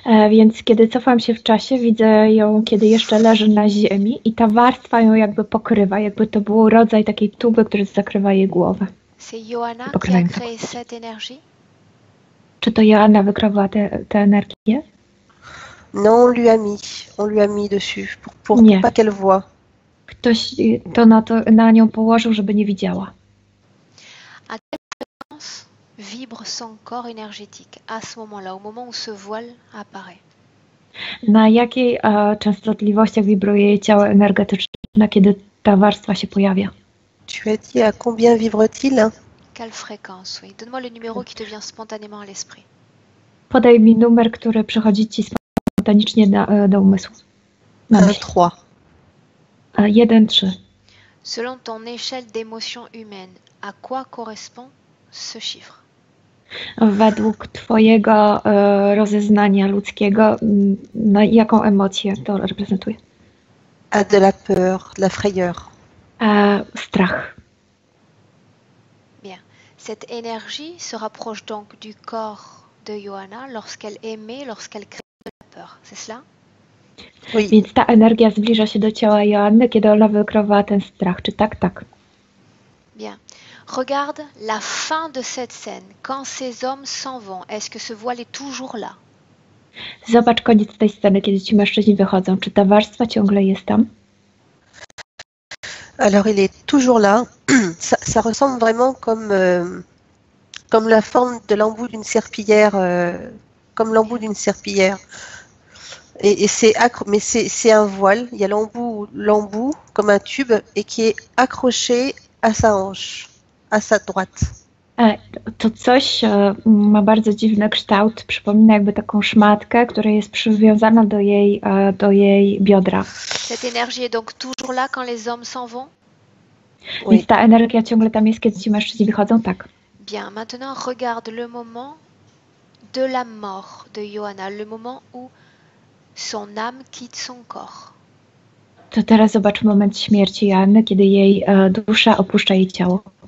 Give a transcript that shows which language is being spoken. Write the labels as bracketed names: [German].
[Polish] Więc kiedy cofam się w czasie, widzę ją, kiedy jeszcze leży na ziemi i ta warstwa ją jakby pokrywa, jakby to był rodzaj takiej tuby, która zakrywa jej głowę. [French] C'est Joanna qui a créé cette énergie? [Polish] Czy to Joanna wykrawała tę energię? [French] Non, on lui a mis dessus pour pas qu'elle voie. [Polish] Ktoś to na nią położył, żeby nie widziała. [French] À quelle fréquence vibre son corps énergétique à ce moment-là, au moment où ce voile apparaît? [Polish] Na jakiej częstotliwościach wibruje jej ciało energetyczne, kiedy ta warstwa się pojawia? [French] Tu as dit à combien vibre-t-il? Quelle fréquence, oui. Donne-moi le numéro qui te vient spontanément à l'esprit. [Polish] Podaj mi numer, który przychodzi ci spontanicznie do umysłu. 1-3. 1-3. [French] Selon ton échelle d'émotion humaine, à quoi correspond ce chiffre? [Polish] Według twojego rozeznania ludzkiego, na jaką emocję to reprezentuje? [French] À de la peur, de la frayeur. [Polish] Strach. [French] Bien. Cette énergie se rapproche donc du corps de Joanna lorsqu'elle émet, lorsqu'elle crée de la peur. C'est cela? Oui. [Polish] Więc ta energia zbliża się do ciała Joanny, kiedy ona wykrowała ten strach. Czy tak? Tak. [French] Bien. Regarde la fin de cette scène. Quand ces hommes s'en vont, est-ce que ce voile est toujours là? [Polish] Zobacz koniec tej sceny, kiedy ci mężczyźni wychodzą. Czy ta warstwa ciągle jest tam? [French] Alors il est toujours là. Ça ressemble vraiment comme la forme de l'embout d'une serpillière, comme l'embout d'une serpillière. Et c'est un voile. Il y a l'embout comme un tube et qui est accroché à sa hanche, à sa droite. [Polish] To coś ma bardzo dziwny kształt, przypomina jakby taką szmatkę, która jest przywiązana do jej biodra. [French] Cette énergie est donc toujours là quand les hommes s'en vont? Oui. [Polish] Więc ta energia ciągle tam jest, kiedy ci mężczyźni wychodzą? Tak. [French] Bien, maintenant regarde le moment de la mort de Johanna, le moment où son âme quitte son corps. [Polish] To teraz zobacz moment śmierci Joanny, kiedy jej dusza opuszcza jej ciało.